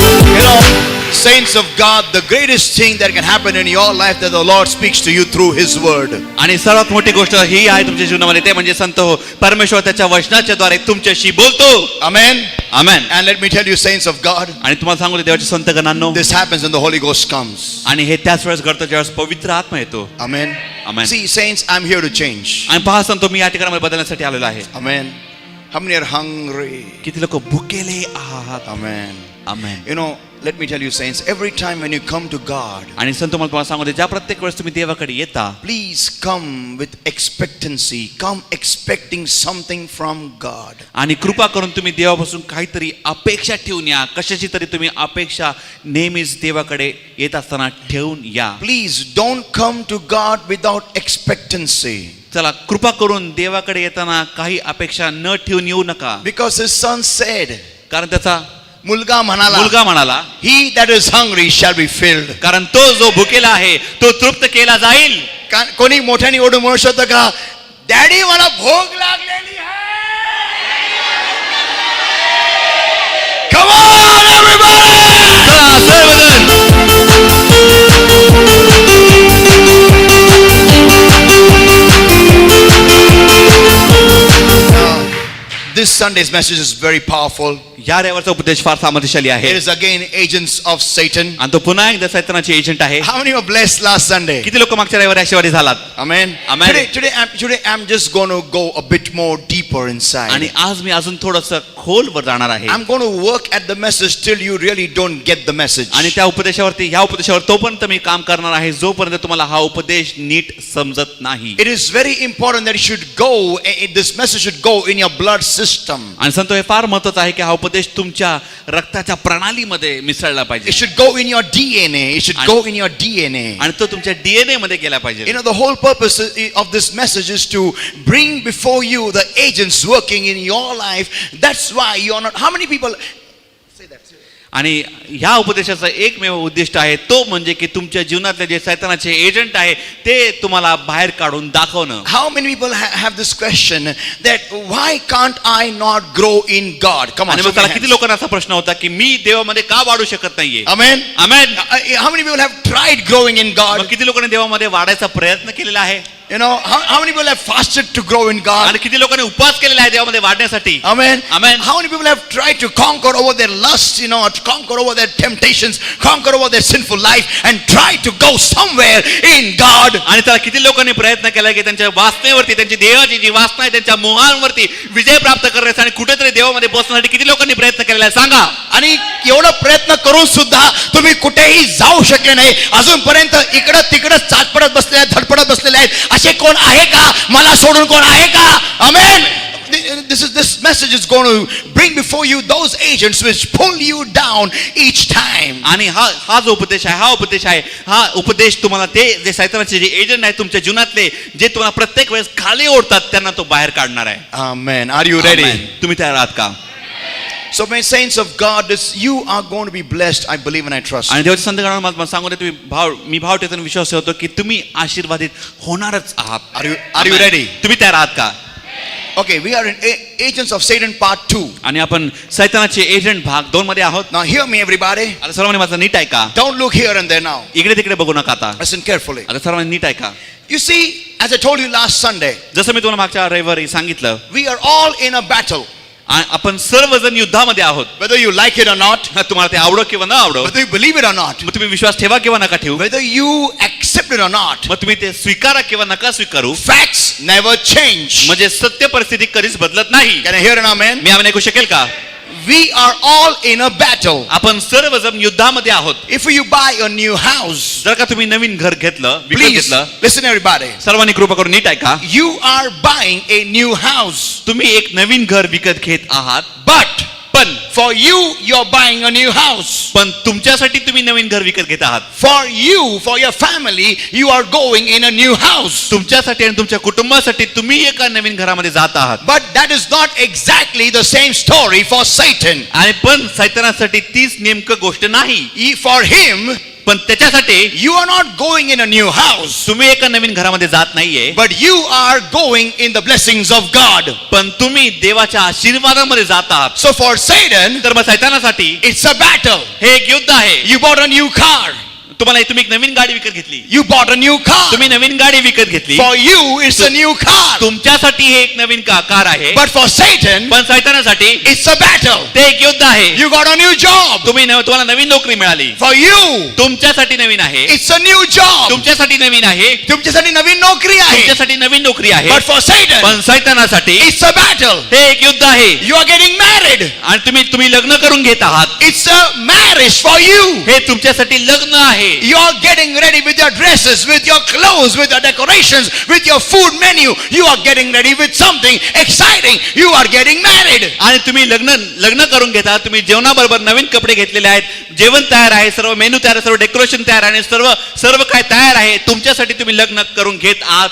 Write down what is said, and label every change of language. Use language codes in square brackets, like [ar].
[en] You know, saints of God, the greatest thing that can happen in your life that the Lord speaks to you through His word. [mr] आणि सर्वात मोठी गोष्ट ही आहे तुमच्या जीवनामध्ये, ते म्हणजे संत हो, परमेश्वर त्याच्या वचनाच्या द्वारे तुमच्याशी बोलतो. [en] Amen. [mr] Amen. [en] And let me tell you, saints of God, [mr] आणि तुम्हाला सांगू दे देवाचे संत गणांनो, [en] this happens when the Holy Ghost comes. [mr] आणि हे त्याच वेळेस घडतं ज्यावेळेस पवित्र आत्मा येतो. [en] Amen. Amen. See, saints, I'm here to change. [mr] आणि पहा संतो, मी या ठिकाणामध्ये बदलण्यासाठी आलेलो आहे. [en] Amen. How many are hungry? [mr] किती लोक भुकेले आहात. [en] Amen. [mr] Amen. [en] You know, let me tell you, saints, every time when you come to God, [mr] आणि संत मला तुम्हाला सांगू दे, ज्या प्रत्येक वेळेस तुम्ही देवाकडे येता, [en] please come with expectancy. Come expecting something from God. [mr] आणि कृपा करून तुम्ही देवापासून काहीतरी अपेक्षा ठेवून या. कशाची तरी तुम्ही अपेक्षा नेहमीच देवाकडे येत असताना ठेवून या. [en] Please don't come to God without expectancy. [mr] चला, कृपा करून देवाकडे येताना काही अपेक्षा न ठेवून येऊ नका. Because His Son said, कारण त्याचा मुलगा म्हणाला, [en] He that is hungry shall be filled. [mr] कारण तो जो भुकेला आहे तो तृप्त केला जाईल. कोणी मोठ्याने ओढून म्हणू शकतं का, डॅडी मला भूक लागलेली आहे? [en] Come on everybody! [mr] चला, सर्वजण. [en] this Sunday's message is very powerful. [mr] या रविवारचा उपदेश फार सामर्थ्यशाली [en] It [mr] आहे [en] is again agents of Satan. [mr] आणि तो पुन्हा एकदा सैतानाचे एजंट आहे. [en] How many were blessed last Sunday? [mr] किती लोक मागच्या रविवारी आशीर्वादी झालात? [en] Amen. Amen. Today I'm just going to go a bit more deeper inside. [mr] आणि आज मी अजून थोडंसं खोलवर जाणार आहे [en] I'm going to work at the message till you really don't get the message. [mr] आणि त्या उपदेशावरती ह्या उपदेशावर तोपर्यंत मी काम करणार आहे जोपर्यंत तुम्हाला हा उपदेश नीट समजत नाही. [en] It is very important that it should go, this message should go in your blood system. [mr] आणि संतो हे फार महत्त्वाचं आहे की हा उपदेश तुमच्या रक्ताच्या प्रणालीमध्ये मिसळला [en] It [mr] पाहिजे [en] should go in your DNA. It should go in your DNA. [mr] आणि तो तुमच्या डीएनए मध्ये गेला पाहिजे. [en] You know, the whole purpose of this message is to bring before you the agents working in your life. That's why you're not. How many people say that? [mr] आणि ह्या उपदेशाचा एकमेव उद्दिष्ट आहे तो म्हणजे की तुमच्या जीवनातले जे सैतानाचे एजंट आहे ते तुम्हाला बाहेर काढून दाखवणं. [en] How many people have this question that why can't I not grow in God? Come on. [mr] आणि मग त्याला किती लोकांना असा प्रश्न होता की मी देवामध्ये का वाढू शकत नाहीये? [en] Amen. [mr] Amen. [en] How many people have tried growing in God? [mr] मग किती लोकांनी देवामध्ये वाढायचा प्रयत्न केलेला आहे? [en] You know, how many people have fasted to grow in God? [mr] आणि किती लोकांनी उपवास केलेला आहे देवामध्ये वाढण्यासाठी? [en] Amen. Amen. How many people have tried to conquer over their lusts, you know, to conquer over their temptations, conquer over their sinful life, and try to go somewhere in God? [mr] आणि त्याला किती लोकांनी प्रयत्न केला की त्यांच्या वासनेवरती त्यांची देवाची जी वासना आहे त्यांच्या मोहांवरती विजय प्राप्त करण्याचा आणि कुठेतरी देवामध्ये पोहोचण्यासाठी किती लोकांनी प्रयत्न केलेला आहे सांगा. आणि एवढा प्रयत्न करून सुद्धा तुम्ही कुठेही जाऊ शकले नाही. अजूनपर्यंत इकडं तिकडं चाचपडत बसले आहेत, धडपडत बसलेले आहेत. असे कोण आहे का? मला सोडून कोण आहे का? आमेन. [en] This message is going to bring before you those agents which pull you down each time. [mr] आणि हा जो उपदेश आहे हा उपदेश तुम्हाला ते जे सैतानाचे जे एजंट आहेत तुमच्या जीवनातले जे तुम्हाला प्रत्येक वेळेस खाली ओढतात त्यांना तो बाहेर काढणार आहे. [en] Amen. Are you ready? [mr] Amen. तुम्ही तयार आहात का? [en] So my saints of God, you are going to be blessed. I believe and I trust. [mr] आणि देवाच्या संतगणाला मला सांगू दे मी भाव ठेवून विश्वास ठेवतो की तुम्ही आशीर्वादित होणारच आहात. [en] Are you ready? [mr] तुम्ही तयार आहात का? [en] Okay, we are in Agents of Satan part 2. [mr] आणि आपण सैतानाचे एजंट भाग 2 मध्ये आहोत. [en] Now hear me everybody. [mr] आता सर्वांनी माझं नीट ऐका. [en] Don't look here and there now. [mr] इकडे तिकडे बघू नका आता. [en] Listen carefully. [mr] आता सर्वांनी नीट ऐका. [en] You see, as I told you last Sunday, [mr] जसं मी तुम्हाला मागच्या रविवारी सांगितलं [en] we are all in a battle. [mr] आपण सर्वजण युद्धामध्ये आहोत. [en] Whether you like it or not, [mr] तुम्हाला ते आवडो किंवा न आवडो, [en] whether you believe it or not, [mr] मग तुम्ही विश्वास ठेवा किंवा नका ठेवू, [en] whether you accept it or not, [mr] मग तुम्ही ते स्वीकारा किंवा नका स्वीकारू, [en] facts never change. [mr] म्हणजे सत्य परिस्थिती कधीच बदलत नाही. [en] Can I hear an amen? [mr] मी आम्ही ऐकू शकेल का? [en] We are all in a battle. [mr] आपण सर्वजण युद्धामध्ये आहोत. [en] If you buy a new house, [mr] जर का तुम्ही नवीन घर घेतलं, विकत [en] please [mr] घेतलं, [en] listen everybody. [mr] सर्वांनी कृपा करून नीट ऐका. [en] You are buying a new house, [mr] तुम्ही एक नवीन घर विकत घेत आहात, [en] but for you're buying a new house. [mr] पण तुमच्यासाठी तुम्ही नवीन घर विकत घेत आहात. [en] For your family, you are going in a new house. [mr] तुमच्यासाठी आणि तुमच्या कुटुंबासाठी तुम्ही एका नवीन घरामध्ये जात आहात. [en] But that is not exactly the same story for Satan. [mr] आणि पण सैतानासाठी तीच नेमकं गोष्ट नाही. [en] For him, [mr] पण त्याच्यासाठी [en] you are not going in a new house, [mr] तुम्ही एका नवीन घरामध्ये जात नाहीये, [en] but you are going in the blessings of God. [mr] पण तुम्ही देवाच्या आशीर्वादामध्ये जात आहात. [en] So for Satan, [mr] तर मग सैतानासाठी [en] it's a battle. [mr] हे एक युद्ध आहे. [en] You bought a new car. [mr] तुम्ही एक नवीन गाडी विकत घेतली. [en] You bought a new car. [mr] तुम्ही नवीन गाडी विकत घेतली. [en] For you, it's a new car. [mr] तुमच्यासाठी हे एक नवीन कार आहे. [en] But for Satan, [mr] पण सैतानासाठी [en] it's a battle. [mr] ते एक युद्ध आहे. [en] You got a new job. [mr] तुम्हाला नवीन नोकरी मिळाली. [en] For you, [mr] तुमच्यासाठी नवीन आहे. [en] it's a new job. [mr] तुमच्यासाठी नवीन आहे. तुमच्यासाठी नवीन नोकरी आहे. तुमच्यासाठी नवीन नोकरी आहे. [en] But for Satan, [mr] पण सैतानासाठी [en] it's a battle. [mr] हे एक युद्ध आहे. [en] You are getting married. [mr] आणि तुम्ही लग्न करून घेत आहात. [en] It's a marriage for you. [mr] हे तुमच्यासाठी लग्न आहे. [en] You are getting ready with your dresses, with your clothes, with your decorations, with your food menu. You are getting ready with something exciting. You are getting married. [mr] आणि तुम्ही लग्न करून घेता. तुम्ही जेवणाबरोबर नवीन कपडे घेतलेले आहेत. जेवण तयार आहे, सर्व मेनू तयार आहे, सर्व डेकोरेशन तयार आहे, सर्व काय तयार आहे. तुमच्यासाठी तुम्ही लग्न करून घेत आहात.